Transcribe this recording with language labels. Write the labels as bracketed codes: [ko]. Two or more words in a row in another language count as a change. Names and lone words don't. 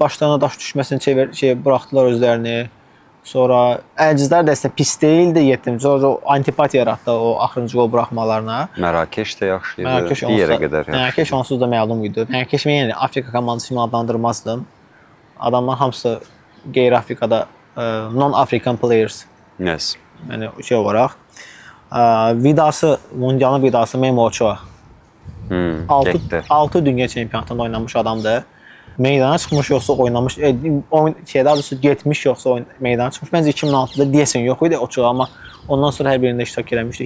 [az] Başlarına daş düşməsini buraxdılar özlərini. Sonra əlcizlər də əslində pis deyildi, yetdim. Sonra antipatiya yaratdı o axırıncı gol buraxmalarına. Mərakeş də yaxşı idi. Bir yerə qədər yaxşı. Mərakeş onsuz da məlum idi. Mərakeş mən yəni Afrika komandası kimi adlandırmazdım. Adamlar hamısı qeyri-Afrikada [en] non-African players. Yes. [az] Yəni şey olaraq vidası, Mundialın vidası Memo Ochoa. 6 dünya çempionatında oynamış adamdır. Meydana çıxmış yoxsa oynamış, şeydə adısı getmiş yoxsa meydana çıxmış. Məncə 2006-da deyəsən yox idi Ochoa, amma ondan sonra hər birində iştirak eləmişdi.